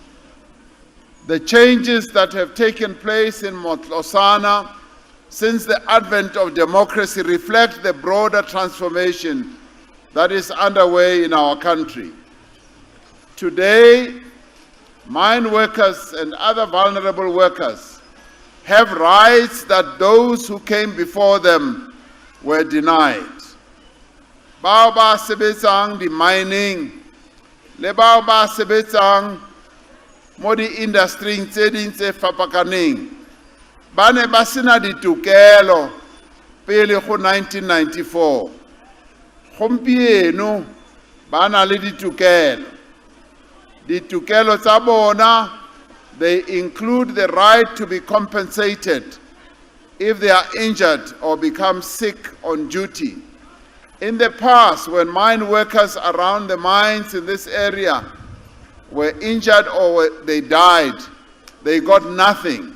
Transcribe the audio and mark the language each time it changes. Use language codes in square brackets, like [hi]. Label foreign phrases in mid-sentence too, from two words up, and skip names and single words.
[en] The changes that have taken place in Matlosana since the advent of democracy reflect the broader transformation that is underway in our country. Today, mine workers and other vulnerable workers have rights that those who came before them were denied. [tn] Bao ba sebetsang di mining, le bao ba sebetsang mo di industry tse ding tse fapakaneng, ba ne ba sena ditokelo pele go 1994. Gompieno ba na le ditokelo. Ditokelo tsa bona, [en] they include the right to be compensated if they are injured or become sick on duty. In the past, when mine workers around the mines in this area were injured or they died, they got nothing.